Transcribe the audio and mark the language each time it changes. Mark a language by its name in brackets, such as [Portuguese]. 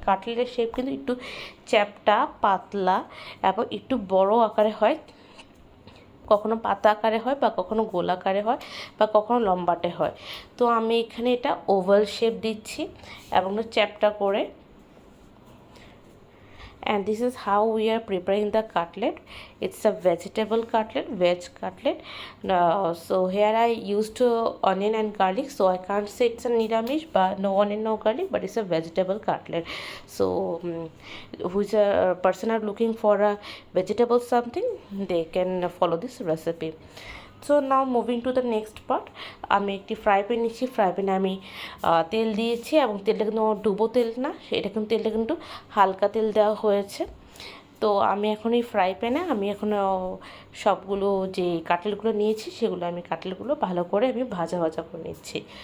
[Bangla] কাটলেটের shape কিন্তু একটু চ্যাপ্টা, পাতলা এবং একটু বড় আকারে হয়, কখনো পাতা আকারে হয় বা কখনো গোল আকারে হয় বা কখনো লম্বাটে হয়। তো আমি এখানে এটা ওভাল শেপ দিচ্ছি এবং চ্যাপ্টা করে। [English] And this is how we are preparing the cutlet. It's a vegetable cutlet, veg cutlet. So here I used onion and garlic, so I can't say it's a niramish, but no onion, no garlic, but it's a vegetable cutlet. So who's a person are looking for a vegetable something, they can follow this recipe. So now moving to the next part. [Bangla] আমি একটি fry pan নিচ্ছি। Fry প্যানে আমি তেল দিয়েছি, এবং তেলটা কিন্তু ডুবো তেল না, তেলটা কিন্তু হালকা তেল দেওয়া হয়েছে। তো আমি এখন এই ফ্রাই প্যানে সবগুলো যে কাটলেটগুলো নিয়েছি সেগুলো কাটলেটগুলো ভালো করে আমি ভাজা করে নিচ্ছি।